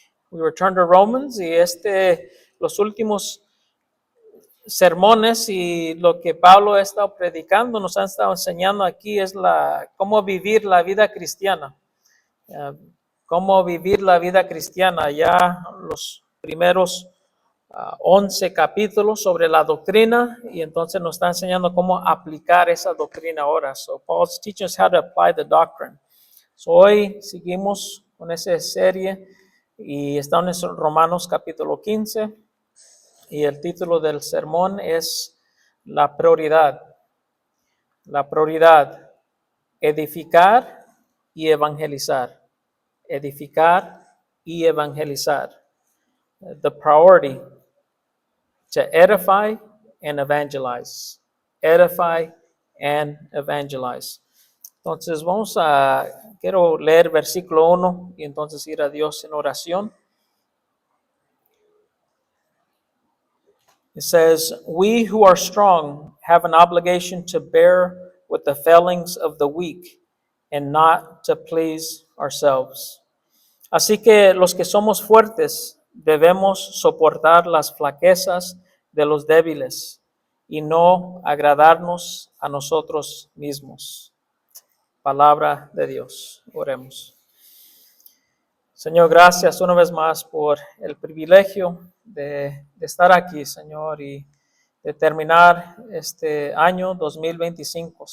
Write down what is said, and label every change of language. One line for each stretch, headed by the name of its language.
English: We return to Romans
Spanish: y los últimos sermones y lo que Pablo ha estado predicando, nos han estado enseñando aquí es cómo vivir la vida cristiana. Cómo vivir la vida cristiana. Ya los primeros 11 capítulos sobre la doctrina y entonces nos está enseñando cómo aplicar esa doctrina ahora.
English: So Paul's teaching us how to apply the doctrine.
Spanish: So hoy seguimos con esa serie y estamos en Romanos capítulo 15 y el título del sermón es la prioridad. La prioridad, edificar y evangelizar. Edificar y evangelizar.
English: The priority. To edify and evangelize. Edify and evangelize.
Spanish: Entonces quiero leer versículo 1 y entonces ir a Dios en oración.
English: It says, "We who are strong have an obligation to bear with the failings of the weak and not to please ourselves.
Spanish: Así que los que somos fuertes debemos soportar las flaquezas de los débiles y no agradarnos a nosotros mismos." Palabra de Dios. Oremos. Señor, gracias una vez más por el privilegio de estar aquí, Señor, y de terminar este año 2025.